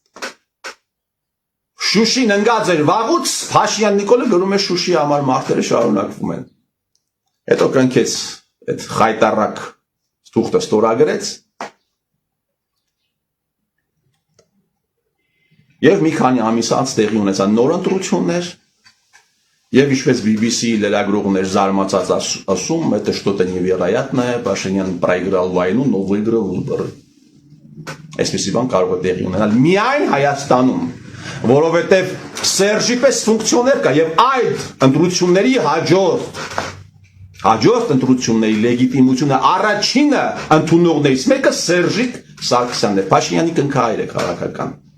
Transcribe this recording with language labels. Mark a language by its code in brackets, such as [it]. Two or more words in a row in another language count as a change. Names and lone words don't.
[hy] Շուշին ընկած էր վաղուց, Փաշինյան Նիկոլը գրում է Շուշի համար մարդերը շարունակվում են, հետո կնքեց այդ խայտառակ թուղթը ստորագրեց, և մի քանի ամիս անց տեղի ունեցան նոր ընտրություններ, և ինչպես BBC լրագրողներ զարմացած ասում, [ru] это что-то невероятное, Փաշինյան проиграл войну, но выиграл выборы. [hy] Այսպիսի բան կարող է տեղի ունենալ միայն Հայաստանում, որովհետև Սերժի պես ֆունկցիոներ կա և այդ ընտրությունների հաջորդ ընտրությունների լեգիտիմությունը առաջինը ընդունողներից մեկը Սերժիկ Սարգսյանն է, Փաշինյանի կնքահայր է քաղաքական։